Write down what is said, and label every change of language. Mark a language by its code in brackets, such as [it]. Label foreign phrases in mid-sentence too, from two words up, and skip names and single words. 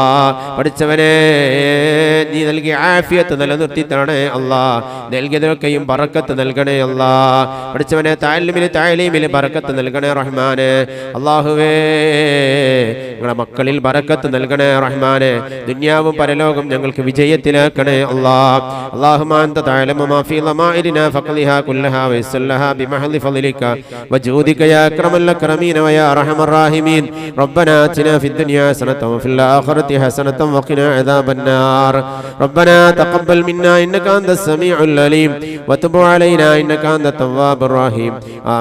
[ml] പഠിച്ചവനെ നീ നൽകിയ ആഫിയത്ത് നിലനിർത്തി തരണേ അല്ലാ, നൽകിയതൊക്കെയും ബറക്കത്ത് നൽകണേ അല്ലാ. പഠിച്ചവനെ താലീമിൽ ബറക്കത്ത് നൽകണേ റഹ്മാന്. അല്ലാഹുവേ ഞങ്ങളുടെ മക്കളിൽ ബറക്കത്ത് നൽകണേ റഹ്മാന്. ദുനിയാവും പരലോകം ഞങ്ങൾക്ക് വിജയത്തിലാക്കണേ അല്ലാ. [ar] اللهم أنت تعلم ما في ضمائرنا فقضها كلها ويسر لها بمحض فضلك وجودك يا أكرم الأكرمين ويا أرحم الراحمين. ربنا آتنا في الدنيا حسنة وفي الآخرة حسنة وقنا عذاب النار. ربنا تقبل منا إنك أنت السميع العليم وتب علينا إنك أنت التواب الرحيم.